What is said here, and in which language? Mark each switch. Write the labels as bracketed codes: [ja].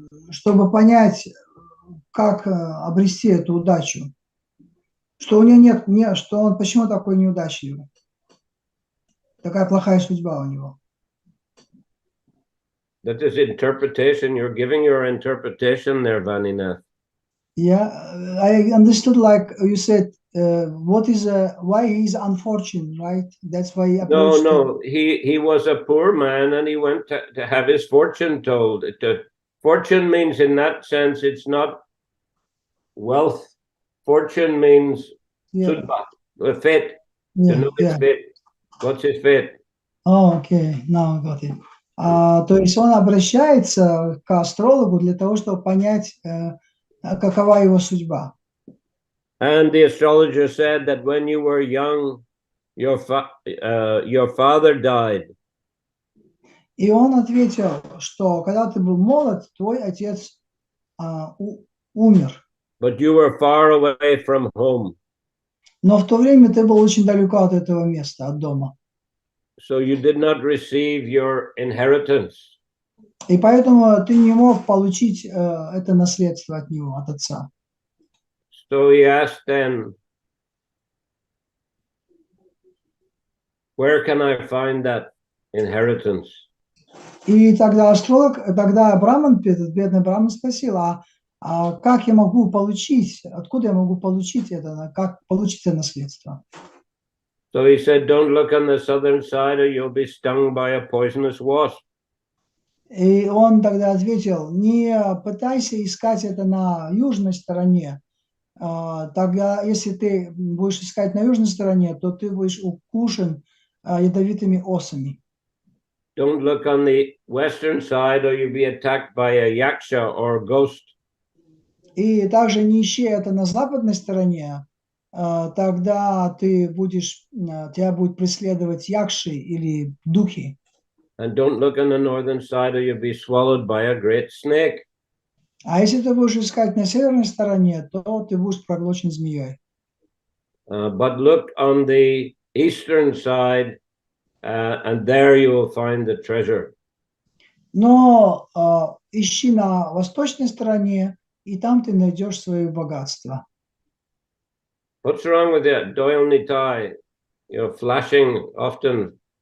[ru] Чтобы понять, как обрести эту удачу, что у него нет, что он почему такой неудачливый, такая плохая судьба у него. [en] That is interpretation. You're giving your interpretation there, Vaninath. Yeah, I understood, like you said, what is why he's unfortunate, right? That's why he approached. No, he was a poor man and he went to have his fortune told. Fortune means, in that sense, it's not wealth. Fortune means fate. To know his fate. What's his fate? Oh, okay, now I got it. [ru] То есть он обращается к астрологу для того, чтобы понять, какова его судьба. [en] And the astrologer said that when you were young, your father died. [ru] И он ответил, что когда ты был молод, твой отец умер. [en] But you were far away from home. [ru] Но в то время ты был очень далеко от этого места, от дома. [en] So you did not receive your inheritance. [ru] И поэтому ты не мог получить это наследство от него, от отца. [en] So he asked then, where can I find that inheritance? [ru] И тогда браман, этот бедный браман спросил, как я могу получить, откуда я могу получить это, как получить это наследство? [en] So he said, don't look on the southern side or you'll be stung by a poisonous wasp. [ru] И он тогда ответил, не пытайся искать это на южной стороне. Тогда, если ты будешь искать на южной стороне, то ты будешь укушен ядовитыми осами. [en] Don't look on the western side or you'll be attacked by a yaksha or ghost. [ru] И также не ищи это на западной стороне, тогда тебя будет преследовать якши или духи. [en] And don't look on the northern side or you'll be swallowed by a great snake. [ru] А если ты будешь искать на северной стороне, то ты будешь проглочен змеей. [en] But look on the eastern side and there you will find the treasure. [ru] Но ищи на восточной стороне, и там ты найдешь свое богатство. [en] What's wrong with that? Doyle Nitai, you're flashing often.